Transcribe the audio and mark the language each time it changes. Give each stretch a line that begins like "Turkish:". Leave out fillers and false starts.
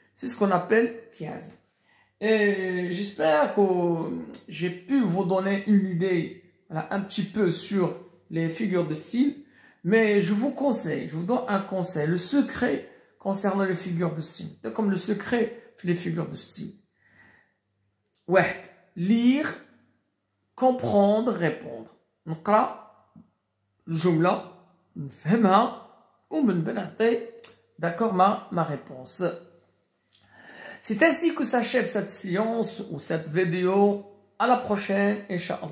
French: C'est ce qu'on appelle chiasme. Et j'espère que j'ai pu vous donner une idée, voilà, un petit peu sur les figures de style, mais je vous donne un conseil, le secret concernant les figures de style, c'est comme le secret les figures de style. Ouais, lire, comprendre, répondre.
Arabic: نقرأ الجملة نفهمها ومن بعد نعطي
French: d'accord ma réponse. C'est ainsi que s'achève cette séance ou cette vidéo. À la prochaine, Inch'Allah.